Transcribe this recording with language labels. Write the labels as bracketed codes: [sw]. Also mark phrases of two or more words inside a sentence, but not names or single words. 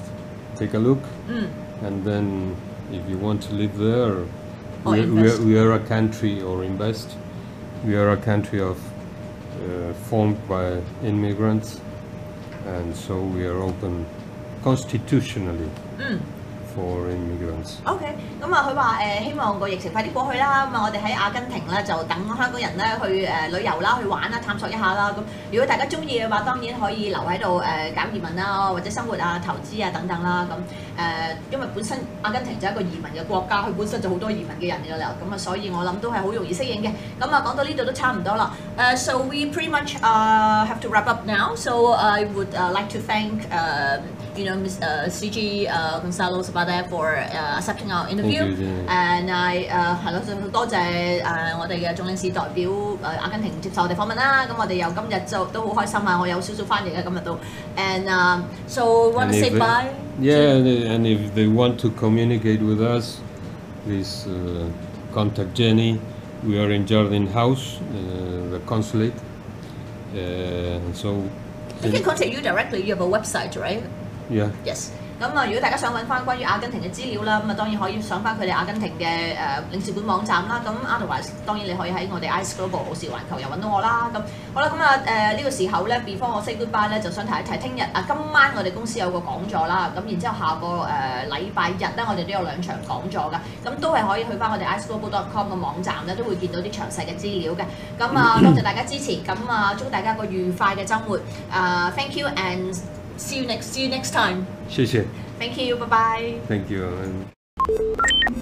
[en] Take a look, and then if you want to live there, we are a country or invest. We are a country of formed by immigrants, and so we are open constitutionally for immigrants. [yue] OK， 咁佢話希望個疫情快啲過去啦。咁我哋喺阿根廷咧就等香港人咧去旅遊啦、去玩啦、探索一下啦。咁如果大家中意嘅話，當然可以留喺度搞移民啦，或者生活啊、投資啊等等啦。咁因為本身阿根廷就係一個移民嘅國家，佢本身就好多移民嘅人㗎啦。咁所以我諗都係好容易適應嘅。咁講到呢度都差唔多啦。 [en] So we pretty much have to wrap up now. So I would like to thank Ms. Gonzalo Sabate for accepting our interview. And I [yue] 係咯，多謝我哋嘅總領事代表阿根廷接受我哋訪問啦。咁我哋又今日就都好開心啊！我有少少翻譯嘅今日都。 [en] And so want to say bye? Yeah, and if they want to communicate with us, please contact Jenny. We are in Jardin House, the consulate. So they can contact you directly. You have a website, right? Yeah. Yes. [yue] 咁如果大家想揾翻關於阿根廷嘅資料啦，咁當然可以上翻佢哋阿根廷嘅領事館網站啦。咁 otherwise 當然你可以喺我哋 eyez.global 傲視環球又揾到我啦。咁好啦，咁呢個時候咧 before 我 [en] say goodbye [yue] 咧，就想提一提聽日今晚我哋公司有個講座啦。咁然之後下個禮拜日咧，我哋都有2場講座㗎。咁都係可以去翻我哋 eyez.global.com 嘅網站咧，都會見到啲詳細嘅資料嘅。咁多謝大家支持，咁祝大家個愉快嘅週末。 [en] Thank you and see you next time. [yue] 謝謝。 [en] Thank you. Bye bye. Thank you.